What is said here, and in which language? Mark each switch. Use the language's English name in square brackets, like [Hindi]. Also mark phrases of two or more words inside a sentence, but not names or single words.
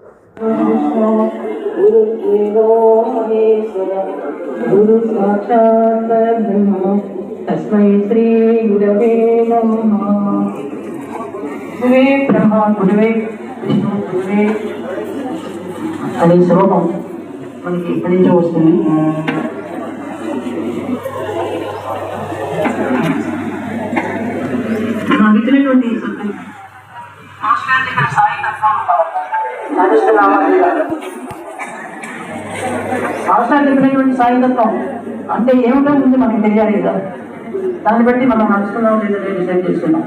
[Sanskrit] गुरुदेवो महेश्वरः गुरु साक्षात् परब्रह्म तस्मै श्री गुरवे नमः। गुरुवे ब्रह्मा गुरुवे విష్ణు గురువే [Telugu] అనే శ్లోకం మనకి ఎక్కడి నుంచో వస్తుంది. ఇచ్చినటువంటి మాస్టర్ చెప్పినటువంటి సాయితత్వం అంటే ఏమిటో ముందు మనకి తెలియాలి కదా, దాన్ని బట్టి మనం నడుచుకున్నాం లేదా డిసైడ్ చేసుకున్నాం.